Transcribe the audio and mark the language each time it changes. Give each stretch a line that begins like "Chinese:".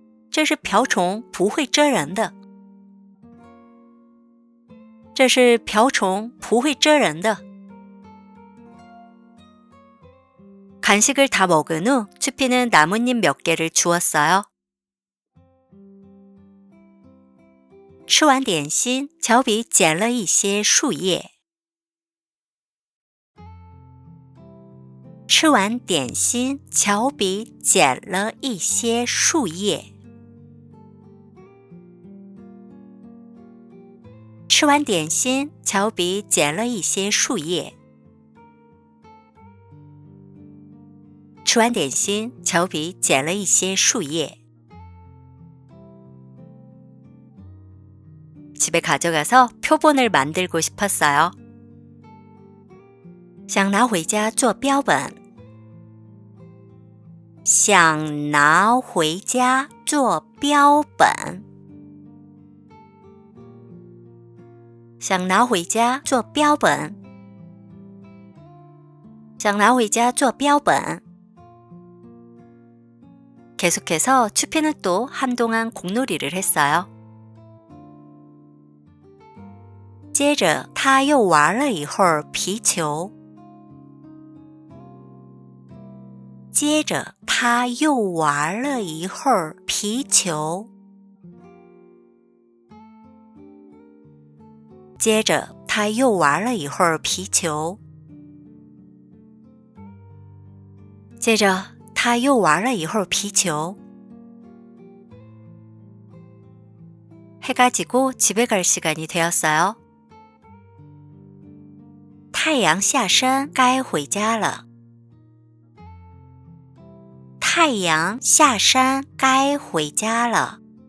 Chinese: 这是瓢虫，不会蜇人的。这是瓢虫，不会蜇人的。
Korean: 간식을 다 먹은 후 추피는 나뭇잎 몇 개를 주웠어요.
Chinese: 吃完点心，乔比捡了一些树叶。吃完点心，乔比捡了一些树叶。吃完点心，乔比捡了一些树叶。吃完点心，乔比捡了一些树叶。
Korean: 집에 가져가서 표본을 만들고 싶었어요.
Chinese: 想拿回家做标本。想拿回家做标本。想拿回家做标本。想拿回家做标本。
Korean: 계속해서 추피는 또 한동안 공놀이를 했어요.
Chinese: 接着他又玩了一会儿皮球。接着他又玩了一会儿皮球。接着他又玩了一会儿皮球。接着他又玩了一会儿皮球。
Korean: 해가 지고 집에 갈 시간이 되었어요.
Chinese: 太阳下山，该回家了。太阳下山，该回家了。